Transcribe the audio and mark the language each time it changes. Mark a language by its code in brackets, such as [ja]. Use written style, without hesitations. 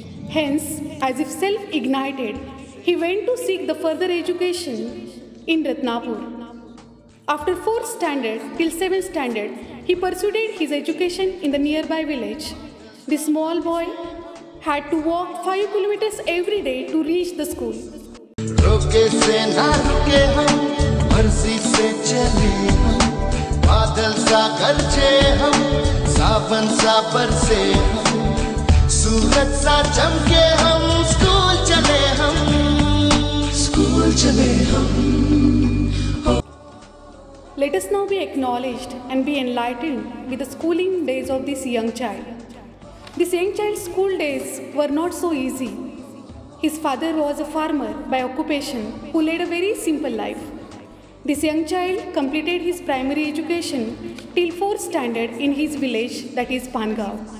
[en] Hence, as if self-ignited, he went to seek the further education in Ratnapur. After 4th standard till 7th standard, he pursued his education in the nearby village. The small boy had to walk 5 kilometers every day to reach the school. [hi] रोके से ना रुके हम, मर्जी से चले हम, बादल सा गरजे हम, सावन सा बरसे हम, सूरज सा चमके हम, स्कूल चले हम, स्कूल चले हम। [en] Let us now be acknowledged and be enlightened with the schooling days of this young child. This young child's school days were not so easy. His father was a farmer by occupation who led a very simple life. This young child completed his primary education till 4th standard in his village, that is Pangav.